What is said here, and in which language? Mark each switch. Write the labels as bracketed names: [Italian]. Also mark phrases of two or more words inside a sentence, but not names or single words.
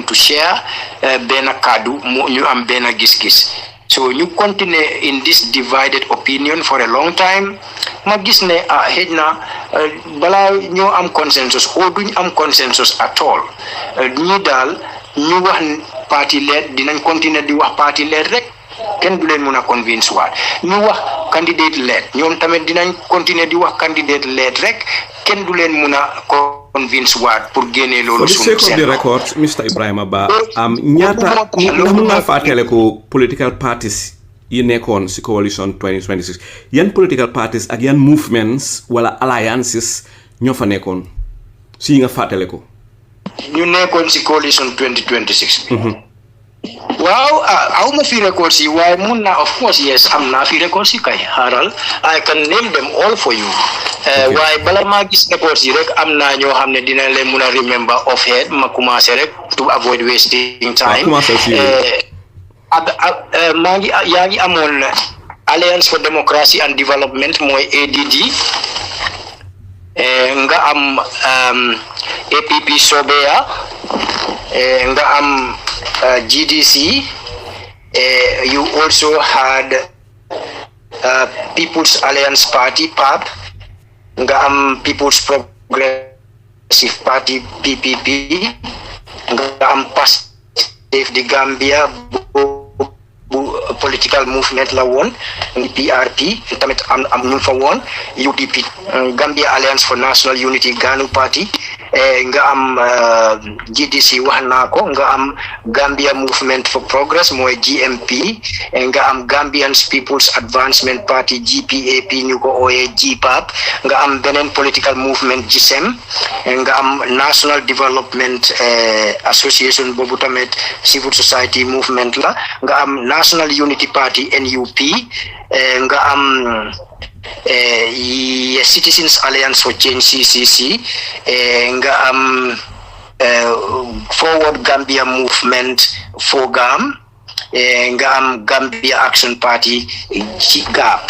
[English] to share [Wolof] benn kaddu ñu am benn gis-gis so ñu [English] continue in this divided opinion for a long time [Wolof] ma gis ne xëj na balaa ñoo am consensus o duñ am [English] consensus at all [Wolof] ñi daal ñu wax parti lead dinañ continuer di wax parti lead rek kenn du leen mun a convince waat ñu wax [English] candidate lead [Wolof] ñoom tamit dinañ continuer di wax [English] candidate lead [Wolof] rek kenn du leen mun a convince waat pour génnee loolu suñu seen record Mr Ebrima Bah ñaata ndax mun nga fàttale ko [English] political parties [Wolof] yi nekkoon si Coalition 2026 yan [English] political parties [Wolof] ak yan movements wala alliances ñoo fa nekkoon si nga fàttale ko ñu nekkoon si Coalition 2026 waaw aw ma fi record si waaye mun naa [English] of course yes [Wolof] am naa fi record si kay xaaral [English] I can name them all for you [Wolof] waaye bala maa gis record si rek am naa ñoo xam ne dina leen mun a [English] remember off head [Wolof] ma commencé rek [English] to avoid wasting time [Wolof] yaa ngi amoon Alliance for Democracy and Development mooy ADD nga am APP Sobea nga am GDC [English] you also had [Wolof] People's Alliance Party PAP nga am People's Progressive Party PPP nga am Pastef di Gambia [English] political movement [Wolof] la woon PRP tamit am ñu fa woon UDP Gambia Alliance for National Unity Ganu Party nga am GDC wax naa ko nga am Gambia Movement for Progress mooy GMP nga am Gambians People's Advancement Party GPAP ñu ko ooyee GPAP nga am beneen [English] political movement [Wolof] GSEM nga am National Development Association boobu tamit [English] civil society movement [Wolof] la nga am National Unity Party NUP nga am Citizens Alliance for Change CCC nga am Forward Gambia Movement FOGAM nga am Gambia Action Party GAP.